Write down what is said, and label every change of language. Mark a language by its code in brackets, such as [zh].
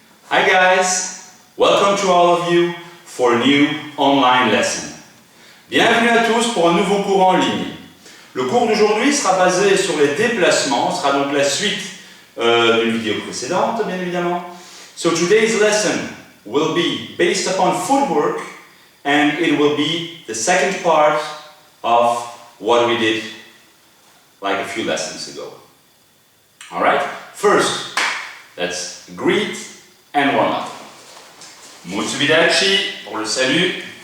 [en] Hi guys, welcome to all of you for a new online lesson. [fr] Bienvenue à tous pour un nouveau cours en ligne. Le cours d'aujourd'hui sera basé sur les déplacements, sera donc la suite d'une vidéo précédente bien évidemment. [en] So today's lesson will be based upon footwork and it will be the second part of what we did like a few lessons ago. Alright, first let's greet and warm up. [fr] Mutsubidachi pour le salut.